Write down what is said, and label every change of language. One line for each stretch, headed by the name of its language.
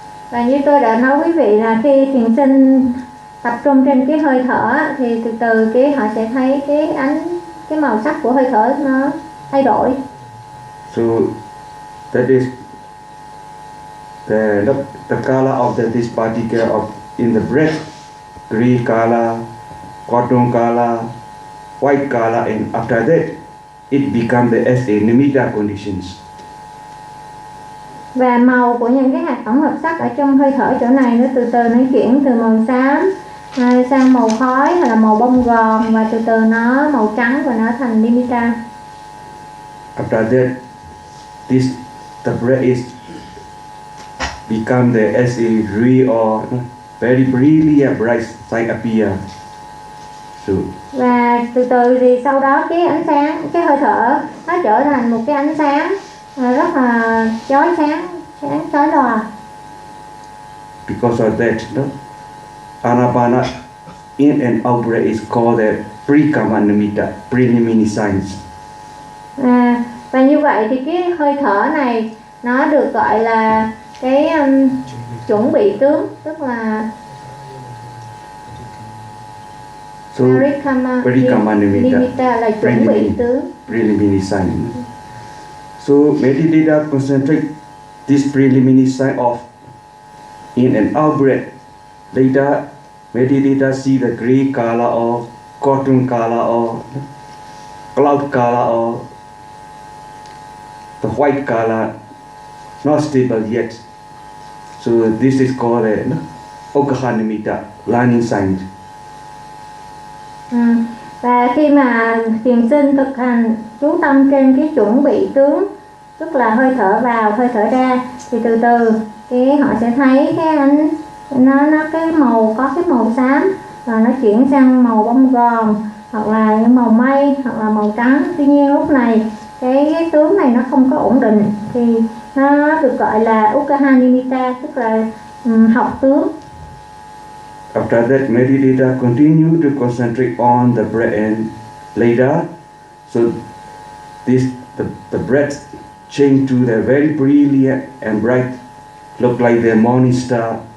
Vietnamese: Và như tôi đã nói quý vị là khi thiền sinh tập trung trên cái hơi thở thì từ từ cái họ sẽ thấy cái ánh cái màu sắc của hơi thở nó thay đổi.
English: So that is the color of the, this particle of in the breath, green color, cotton color, white color, and after that it become the SA nimitta conditions.
Vietnamese: Và màu của những cái hạt tổng hợp sắc ở trong hơi thở chỗ này nó từ từ nó chuyển từ màu xám sang màu khói hoặc là màu bông gòn và từ từ nó màu trắng và nó thành nimitta.
English: After that, this the breath is become the as a real or very brilliant bright sign appear. So,
Vietnamese: và từ từ thì sau đó cái ánh sáng, cái hơi thở nó trở thành một cái ánh sáng rất là chói sáng, sáng chói lòa.
English: Because of that, no? Anapana in and out breath is called the pre-kama nimitta, preliminary signs.
Vietnamese: Và như vậy thì cái hơi thở này nó được gọi là cái chuẩn bị tướng, tức là
English: so, pre-kama nimitta
Vietnamese: là chuẩn bị tướng,
English: preliminary signs. So meditator concentrate this preliminary sign of in and out breath. Later, meditator see the gray color or cotton color or cloud color or the white color not stable yet. So this is called a okha nimitta, learning sign.
Vietnamese: Và khi mà thiền sinh thực hành chú tâm trên cái chuẩn bị tướng, tức là hơi thở vào, hơi thở ra, thì từ từ cái họ sẽ thấy cái ánh nó cái màu có cái màu xám và nó chuyển sang màu bông gòn hoặc là màu mây hoặc là màu trắng. Tuy nhiên lúc này cái tướng này nó không có ổn định thì nó được gọi là Ukkha Nimitta, tức là học tướng.
English: After that, meditator continue to concentrate on the breath and later, so this the breath change to the very brilliant and bright, look like the morning star.